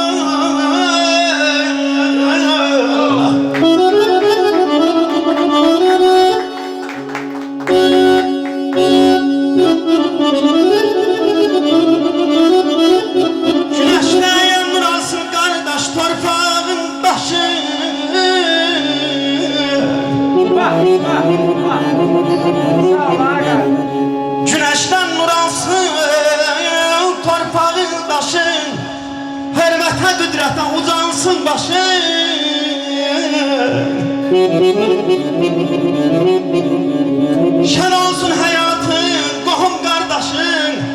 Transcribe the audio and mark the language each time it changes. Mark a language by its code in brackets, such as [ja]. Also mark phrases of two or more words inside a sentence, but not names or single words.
[tr] Güneşten yanır alsın kardeş torpağın başı. Güneşten nur alsın torpağın taşın. [az] Hürmete qüdrətə ucansın başın. Şən olsun hayatın qohum qardaşın.